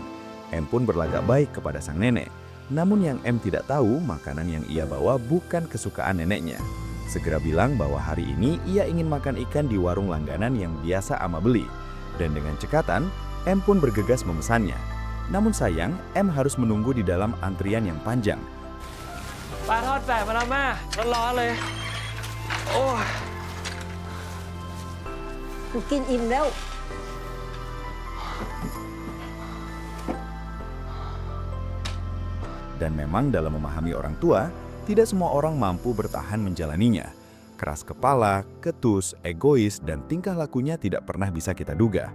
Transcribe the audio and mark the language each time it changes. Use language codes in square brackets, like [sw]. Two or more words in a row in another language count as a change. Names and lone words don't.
[id] M pun berlagak baik kepada sang nenek. Namun yang M tidak tahu, makanan yang ia bawa bukan kesukaan neneknya. Segera bilang bahwa hari ini ia ingin makan ikan di warung langganan yang biasa Ama beli. Dan dengan cekatan, M pun bergegas memesannya. Namun sayang, M harus menunggu di dalam antrian yang panjang. [th] ปลาทอดแปะมาแล้วแม่ร้อนๆเลย โอ้ย กูกินอิ่มแล้ว [id] Dan memang dalam memahami orang tua, tidak semua orang mampu bertahan menjalaninya. Keras kepala, ketus, egois, dan tingkah lakunya tidak pernah bisa kita duga.